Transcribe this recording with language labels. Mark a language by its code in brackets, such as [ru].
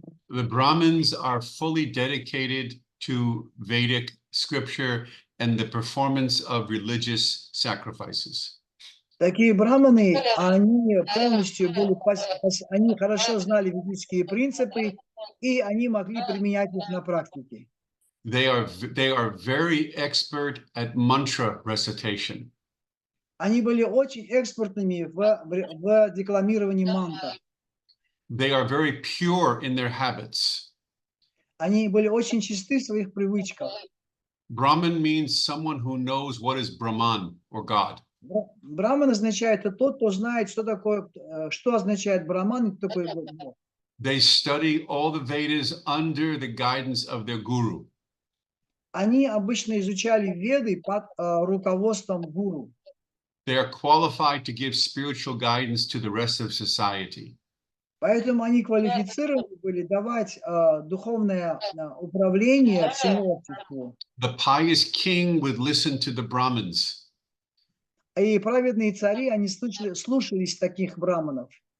[en] The Brahmins are fully dedicated to Vedic scripture and the performance of religious sacrifices. [ru] Такие браманы, они полностью они хорошо знали ведические принципы, и они могли применять их на практике. [en] They are very expert at mantra recitation. [ru] Они были очень экспертными в декламировании мантр. [en] They are very pure in their habits. [ru] Они были очень чисты в своих привычках. [en] Brahman means someone who knows what is Brahman or God. [ru] Браман означает это тот, кто знает, что означает браман и кто такой Бог. [en] They study all the Vedas under the guidance of their guru. [ru] Они обычно изучали веды под руководством гуру. [en] They are qualified to give spiritual guidance to the rest of society. [ru] Поэтому они квалифицированы были давать духовное управление всему обществу. [en] The pious king would listen to the Brahmins. [ru] И праведные цари, они слушались таких браманов.